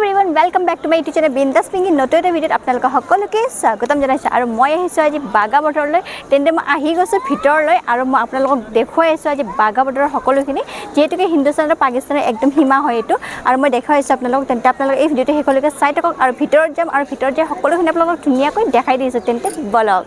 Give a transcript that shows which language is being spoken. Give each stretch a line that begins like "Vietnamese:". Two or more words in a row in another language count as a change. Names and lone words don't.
English: welcome back to my YouTube channel
Assamese: बिंदास पिंकी नतुन এটা ভিডিওত আপোনালোক সকলোকে স্বাগতম জনাইছো আৰু মই আহিছো আজি বাগা বৰ্ডৰলৈ তেন্তে মই আহি গৈছো ভিতৰলৈ আৰু মই আপোনালোকক দেখুৱাই আছো আজি বাগা বৰ্ডৰৰ সকলোখিনি যেহেতুকে হিন্দুস্তান আৰু পাকিস্তানৰ একদম সীমা হয় এটো আৰু মই দেখাইছো আপোনালোকক তেন্তে আপোনালোক এই ভিডিওটো হেকলৈকে চাই থাকক আৰু ভিতৰত যাম আৰু ভিতৰত যে সকলোখিনি আপোনালোকক ধুনিয়াকৈ দেখাই দিছো তেন্তে বলক